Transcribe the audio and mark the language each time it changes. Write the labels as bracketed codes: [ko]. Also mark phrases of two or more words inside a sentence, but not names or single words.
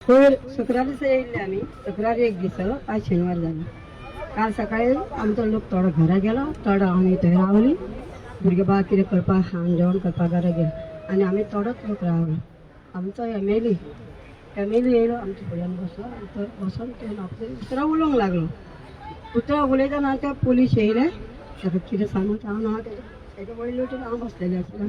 [mr] होय, शुक्रारीच येईल आम्ही. शुक्रारी एक दिवस आज शनिवार झाला. [kok] काल सकाळी आमचा लोक थोडं घरा गेलो, थोडं आम्ही थंय रावली. भुरगे बाग कितें करपाक जेवण करपाक घरा गेले आनी आमी थोडोच लोक रावलो. आमचो एमएलए येयलो आमच्या फुड्यान बसलो. बसून ते उतरां उलोवंक लागलो. उतरां उलयतना ते पुलीस येयले. ताका कितें सांगूंक हांव तेजे वडील वटेन हांव बसलेलें आसलें.